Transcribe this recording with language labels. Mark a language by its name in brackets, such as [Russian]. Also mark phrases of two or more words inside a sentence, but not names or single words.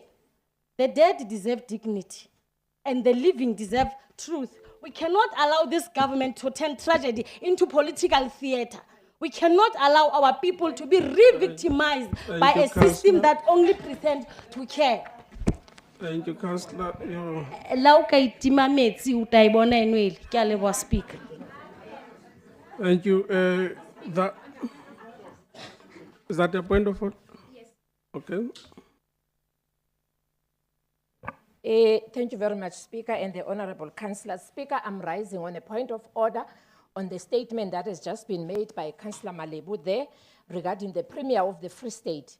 [English] The dead deserve dignity, and the living deserve truth. We cannot allow this government to turn tragedy into political theater. We cannot allow our people to be re-victimized by a system that only pretends to care. Thank you, Councillor. [Southern Sotho] La o ka itima metsi o tla e bona eno ele. Ke a leboha, Speaker. [English] Thank you. Is that a point of order? Yes. Okay. Thank you very much, Speaker and the Honorable Councillor. Speaker, I'm rising on a point of order on the statement that has just been made by Councillor Malebu there regarding the Premier of the Free State.